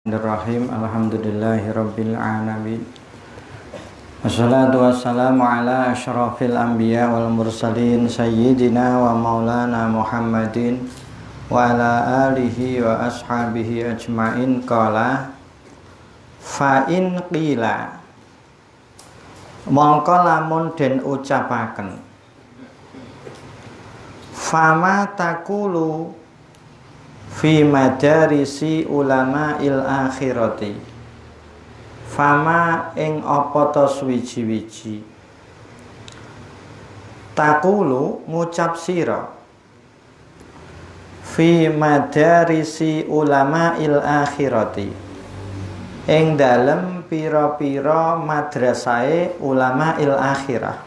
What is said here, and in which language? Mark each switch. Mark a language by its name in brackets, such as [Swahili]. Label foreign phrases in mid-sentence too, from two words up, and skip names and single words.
[Arabic] بسم الله الرحمن الرحيم. الحمد لله رب العالمين. والصلاة والسلام على أشرف الأنبياء والمرسلين سيدنا ومولانا محمد وعلى آله وأصحابه أجمعين. قال فإن قيل, [Javanese] mongko lamun den ucapaken, [Arabic] فما تقول في مدارس علماء الآخرة، فما [Javanese] ing apa ta suwiji-wiji, [Arabic] taqulu [Javanese] ngucap sira, [Arabic] في مدارس علماء الآخرة, [Javanese] ing dalem pira-pira madrasahe [Arabic] علماء الآخرة.